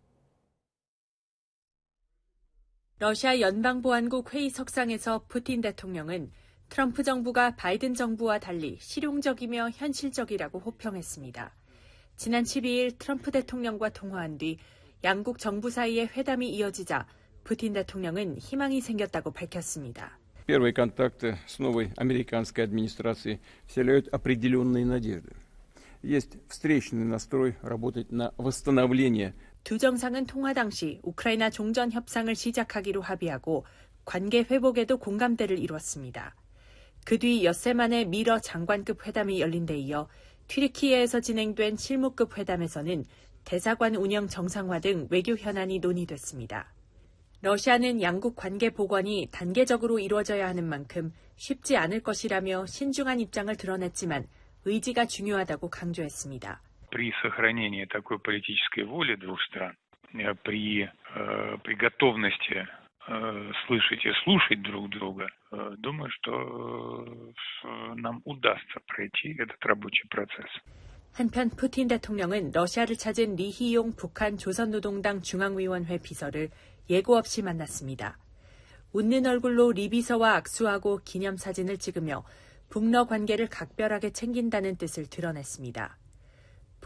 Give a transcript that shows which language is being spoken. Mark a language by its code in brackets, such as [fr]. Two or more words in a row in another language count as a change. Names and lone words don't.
[ko] 러시아 연방보안국 회의 석상에서 푸틴 대통령은 트럼프 정부가 바이든 정부와 달리 실용적이며 현실적이라고 호평했습니다. 지난 12일 트럼프 대통령과 통화한 뒤 양국 정부 사이의 회담이 이어지자 푸틴 대통령은 희망이 생겼다고 밝혔습니다. [ru] Первые контакты с новой американской администрацией вселяют определенные надежды. Есть встречный настрой работать на восстановление. [ko] 두 정상은 통화 당시 우크라이나 종전 협상을 시작하기로 합의하고 관계 회복에도 공감대를 이뤘습니다. 그 뒤 엿새 만에 미러 장관급 회담이 열린 데 이어 튀르키예에서 진행된 실무급 회담에서는 대사관 운영 정상화 등 외교 현안이 논의됐습니다. 러시아는 양국 관계 복원이 단계적으로 이루어져야 하는 만큼 쉽지 않을 것이라며 신중한 입장을 드러냈지만 의지가 중요하다고 강조했습니다. [ru] При сохранении такой политической воли двух стран, при готовности слышать и слушать друг друга, думаю, что нам удастся пройти этот рабочий процесс. [ko] 한편 푸틴 대통령은 러시아를 찾은 리희용 북한 조선노동당 중앙위원회 비서를 예고 없이 만났습니다. 웃는 얼굴로 리 비서와 악수하고 기념사진을 찍으며 북러 관계를 각별하게 챙긴다는 뜻을 드러냈습니다.